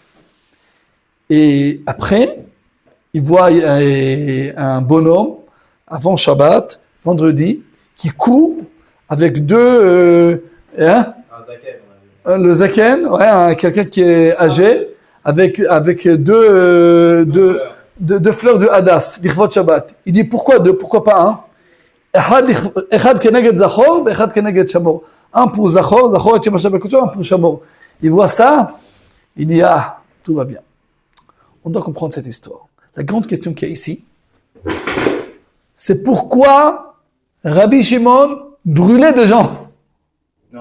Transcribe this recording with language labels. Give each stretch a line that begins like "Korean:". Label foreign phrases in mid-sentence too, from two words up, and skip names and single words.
French: Et après, il voit un bonhomme, avant Shabbat, vendredi, qui court avec deux... le zaken, quelqu'un qui est âgé, avec deux fleurs de hadas,
Hebrew: לכבוד שבת.
French: Il dit, pourquoi deux? Pourquoi pas un?
Hebrew: אחד כנגד זכור, אחד כנגד שמור.
French: Un pour zachor et
Hebrew: יום השבת קודש,
French: un pour shamor. Il voit ça, il dit, tout va bien. On doit comprendre cette histoire. La grande question qu'il y a ici, c'est pourquoi Rabbi Shimon brûlait des gens. Non,